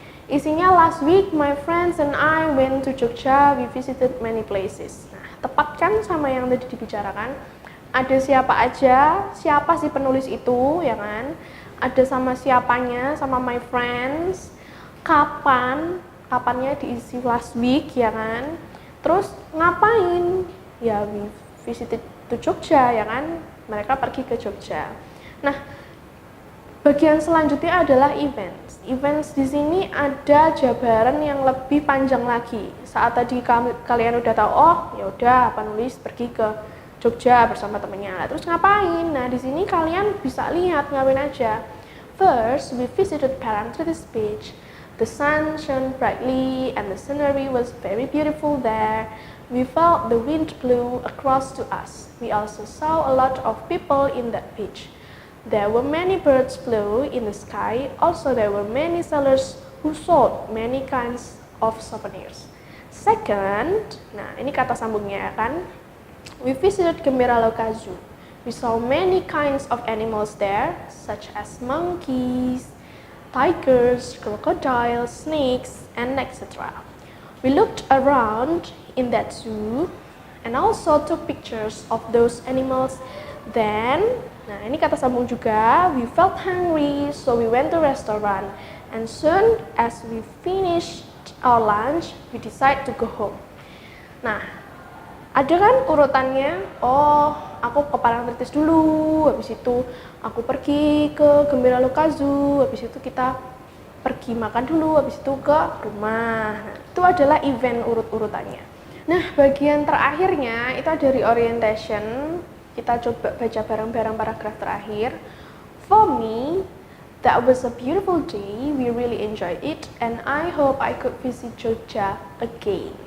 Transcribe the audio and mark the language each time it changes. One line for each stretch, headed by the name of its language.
English: Isinya, last week my friends and I went to Jogja, we visited many places.
Indonesian: Nah, tepat kan sama yang tadi dibicarakan, ada siapa aja, siapa sih penulis itu, ya kan? Ada sama siapanya, sama
English: my friends,
Indonesian: kapannya diisi
English: last week,
Indonesian: ya kan? Terus ngapain? Ya,
English: we visited to Jogja,
Indonesian: ya kan? Mereka pergi ke Jogja. Nah, bagian selanjutnya adalah events. Events di sini ada jabaran yang lebih panjang lagi. Saat tadi kalian udah tahu, oh ya udah penulis pergi ke Jogja bersama temennya. Terus ngapain? Nah, di sini kalian bisa lihat ngapain aja.
English: First, we visited Parangtritis Beach. The sun shone brightly and the scenery was very beautiful there. We felt the wind blew across to us. We also saw a lot of people in that beach. There were many birds flew in the sky. Also, there were many sellers who sold many kinds of souvenirs.
Indonesian: Second, nah ini kata sambungnya kan.
English: We visited Gembira Loka Zoo. We saw many kinds of animals there, such as monkeys, tigers, crocodiles, snakes, and etc. We looked around in that zoo and also took pictures of those animals. Then,
Indonesian: nah ini kata sambung juga,
English: we felt hungry, so we went to restaurant. And soon as we finished our lunch, we decided to go home.
Indonesian: Nah, ada kan urutannya, oh aku ke Parangtritis dulu, habis itu aku pergi ke Gembira Loka Zoo, habis itu kita pergi makan dulu, habis itu ke rumah. Nah, itu adalah event urut-urutannya. Nah, bagian terakhirnya itu ada reorientation. Kita coba baca bareng-bareng paragraf terakhir.
English: For me, that was a beautiful day, we really enjoyed it, and I hope I could visit Jogja again.